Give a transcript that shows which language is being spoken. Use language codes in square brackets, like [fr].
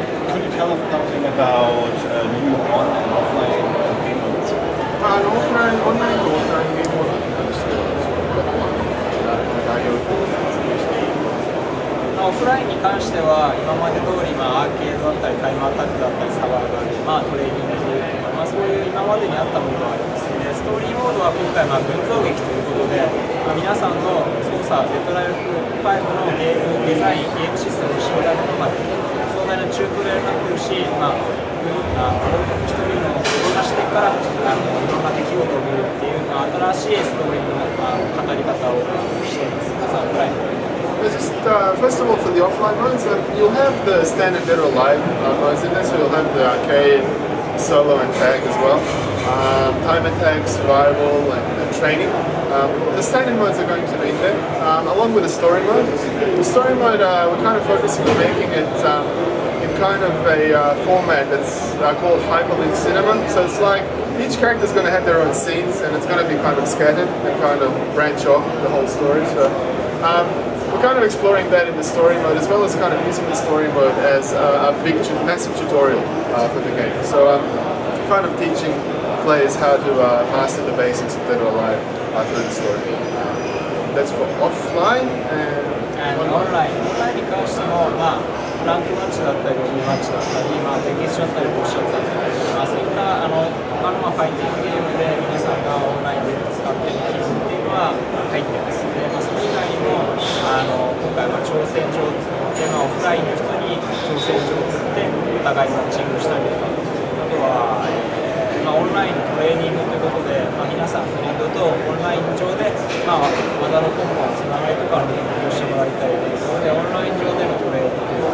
[en] Could you tell us something about new on and offline game modes? Online to offline game mode [ja] に関しては、概要を説明していいオフラインに関しては今まで通りアーケードだったりタイムアタックだったりサバイバル、トレーニングとか、そういう今までにあったものがあります。でストーリーモードは今回群像劇ということで、皆さんの操作デッドライフ5のゲームデザインゲームシステムを知るための壮大なチュートリアルになっているし、一人のいろんな視点からいろんな出来事を見るっていう新しいストーリーの語り方をしています。オフライン [en] First of all, for the offline modes, you'll have the standard Dead or Alive modes in there, so you'll have the arcade, solo and tag as well. Time attack, survival and training. The standard modes are going to be in there, along with the story mode. The story mode, we're kind of focusing on making it in kind of a format that's called hyperlink cinema. So it's like each character is going to have their own scenes and it's going to be kind of scattered and kind of branch off the whole story. So we're kind of exploring that in the story mode, as well as kind of using the story mode as a big, massive tutorial for the game. So kind of teaching players how to master the basics of Dead or Alive through the story. That's for offline and online. [ja] Online に関しても、ランクマッチだったり、ロビーマッチだったり、テキストだったり、ボッシュだったり、そういった他のファイティングゲームで皆さんがオンラインで使っている機能っていうのは入ってます。それ以外にも今回は挑戦状っていうのはオフラインの人に挑戦状を送ってお互いマッチングしたりとか、あとは、オンラインのトレーニングということで、皆さんフレンドとオンライン上で、技のコンボのつながりとかの勉強してもらいたいということで、オンライン上でのトレーニング